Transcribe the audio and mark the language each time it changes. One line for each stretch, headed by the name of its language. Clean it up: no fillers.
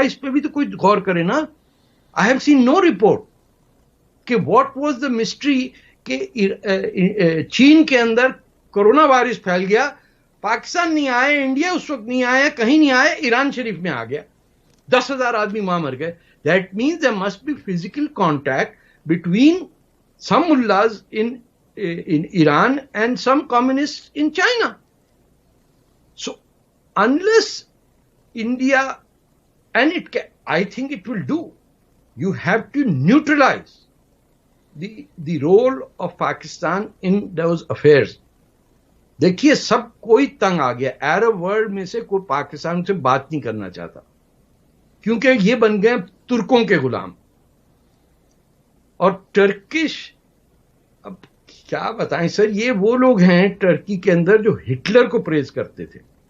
Urdu: اس پہ بھی تو کوئی غور کرے نا.
English: I have seen no report
Urdu: کہ
English: what was the mystery
Urdu: کہ چین کے اندر کورونا وائرس پھیل گیا، پاکستان نہیں آئے، انڈیا اس وقت نہیں آیا، کہیں نہیں آئے، ایران شریف میں آ گیا، 10,000 آدمی وہاں مر گئے.
English: That means there must be physical contact between some mullahs in Iran and some communists in China. So unless India, and I think it will do, you have to neutralize the role of Pakistan in those affairs.
Urdu: دیکھیے، سب کوئی تنگ آ گیا. Arab world میں سے کوئی پاکستان سے بات نہیں کرنا چاہتا کیونکہ یہ بن گئے ترکوں کے غلام. اور ٹرکش، اب کیا بتائیں سر، یہ وہ لوگ ہیں ٹرکی کے اندر جو ہٹلر کو پریز کرتے تھے.